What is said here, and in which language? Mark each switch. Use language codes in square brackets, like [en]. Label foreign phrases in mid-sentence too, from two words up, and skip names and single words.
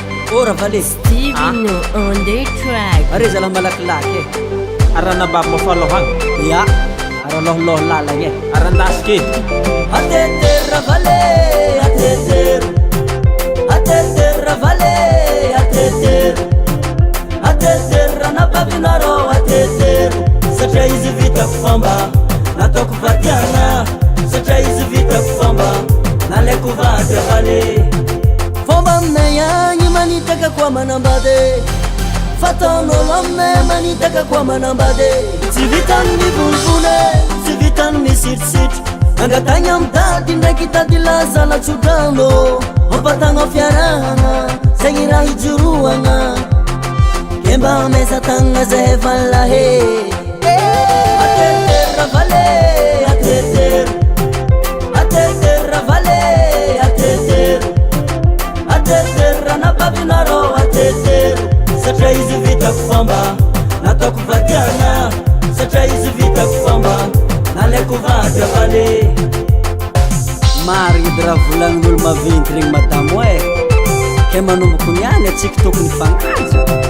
[mg] ora vale [en] Steven on the track. [mg] Areza la malakilaky aranababo mafalohagna ya araloholoho lalagny arandasiky atetera vale atetera atetera vale atetera atetera na babinaro atetera satria izy vitako famba nataoko vadiana satria izy vitako famba nalaiko vady vale fomba aminay agny manitaka koa manambady fataon'olo aminay manitaka koa manambady tsy vitany mivonivone tsy vitany misitrisitra angatagny amidady ndraiky tady lazalatsodrano ampatagna fiarahana zegny raha hijoroagna kemba mesatagna zay valahe atetera vale atetera atetera vale atetera atetera na babinaro atetera satria izy vitako famba nataoko vadiana satria izy vitako famba nalaiko vady vale marigny edy raha volagnin'olo maventy regny madamo e ke manomboko niany atsika tokony fagnaja